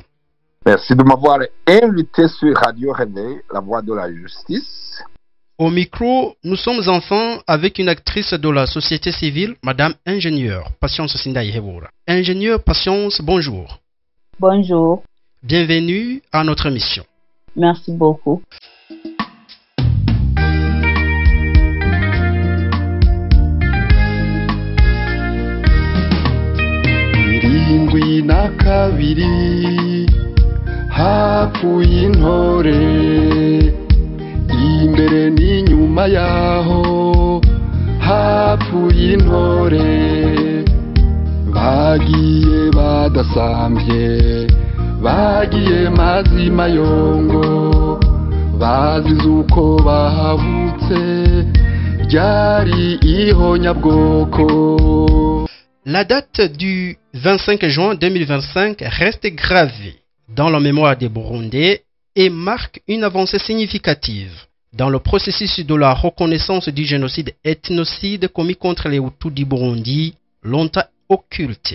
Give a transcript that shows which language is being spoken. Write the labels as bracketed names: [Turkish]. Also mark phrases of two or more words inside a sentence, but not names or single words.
[French] Merci de m'avoir invité sur Radio Réveil, la Voix de la Justice. Au micro, nous sommes enfin avec une actrice de la société civile, Madame Ingénieur Patience Sindaïheboura. Ingénieur Patience, bonjour. Bonjour. Bienvenue à notre émission. Merci beaucoup. [Rundi] Irindwi na kabiri hapfuye intore, imbere n'inyuma yaho hapfuye intore, bagiye badasambye, bagiye mazima yongo, bazize uko bahavutse, ryari ihonyabwoko. [French] La date du 25 juin 2025 reste gravée dans la mémoire des Burundais et marque une avancée significative dans le processus de la reconnaissance du génocide ethnocide commis contre les Hutus du Burundi, longtemps occulté.